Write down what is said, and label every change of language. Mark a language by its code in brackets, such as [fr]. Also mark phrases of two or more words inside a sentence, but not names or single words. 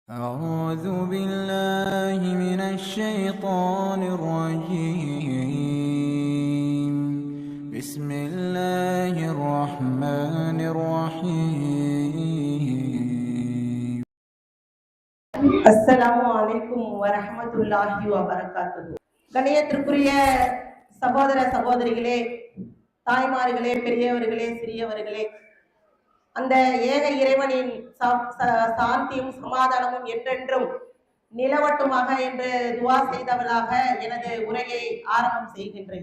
[ar] أعوذ بالله من الشيطان الرجيم. بسم الله الرحمن الرحيم. السلام عليكم ورحمة الله وبركاته. [ta] கண்ணியத்திற்குரிய சகோதர சகோதரிகளே, தாய்மார்களே, பெரியவர்களே, சிறியவர்களே, அந்த ஏக இறைவனின் சாந்தியும் சமாதானமும் என்றென்றும் நிலவட்டுமாக என்று துவா செய்தவளாக எனது உரையை ஆரம்பம் செய்கின்றேன்.